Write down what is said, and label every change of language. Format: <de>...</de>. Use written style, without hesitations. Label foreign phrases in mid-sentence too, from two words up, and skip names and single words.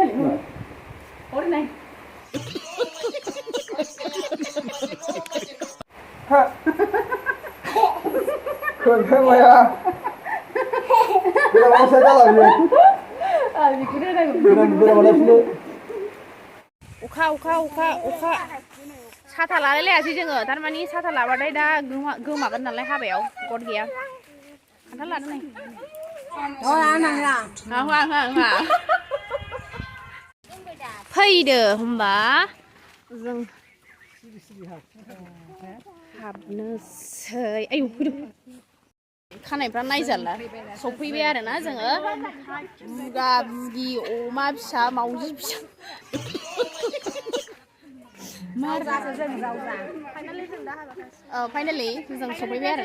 <ms>Orang lain. Ha. Kau ya. Bila mana saya jalan ni? Bila mana sini?</ms> <brx>अखा साथा लालाय लायासै जोङो थारमानि साथा लाबाथाय दा गोमागोन नालाय हाबायाव गद गैया खान्थाल लादों नै फैदो होमबा जों हाबनोसै आयौ फैदो खानायफ्रा नायजाला सफैबाय आरोना जोङो बुगा बुगि अमा फिसा मावजि फिसा फाइनालि जों सफैबाय आरोना</brx>